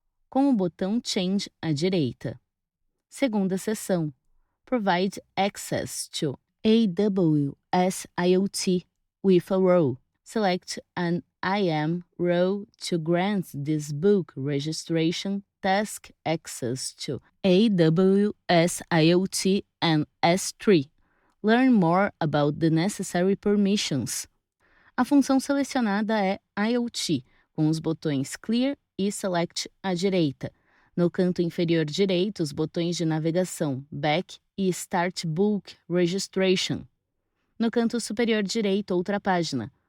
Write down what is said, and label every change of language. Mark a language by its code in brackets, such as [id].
[pt] Com o botão Change à direita. Segunda seção. [en] Provide access to AWS IoT with a role. Select an IAM role to grant this book registration task access to AWS IoT and S3. Learn more about the necessary permissions. [pt] A função selecionada é IoT, com os botões Clear e Select à direita. No canto inferior direito, os botões de navegação Back e Start Bulk Registration. No canto superior direito, outra página.